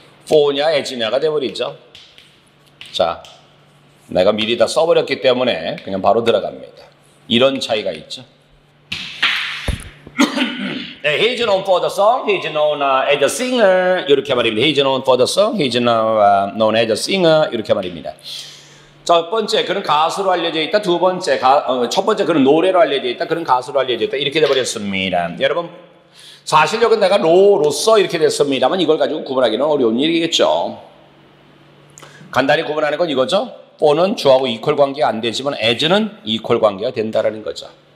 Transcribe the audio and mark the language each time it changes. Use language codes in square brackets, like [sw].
[ko] for냐 as냐가 돼버리죠. 자, 내가 미리 다 써버렸기 때문에 그냥 바로 들어갑니다. 이런 차이가 있죠. 네, [en] he's known for the song, he's known as a singer [ko] 이렇게 말입니다. [en] He's known for the song, he's known as a singer [ko] 이렇게 말입니다. 첫 번째, 그는 가수로 알려져 있다. 두 번째, 첫 번째, 그는 노래로 알려져 있다. 그는 가수로 알려져 있다. 이렇게 돼버렸습니다. 여러분, 사실 여기 내가 로서 이렇게 됐습니다만 이걸 가지고 구분하기는 어려운 일이겠죠. 간단히 구분하는 건 이거죠. for는 주하고 이퀄 관계가 안 되지만 as는 이퀄 관계가 된다는 거죠.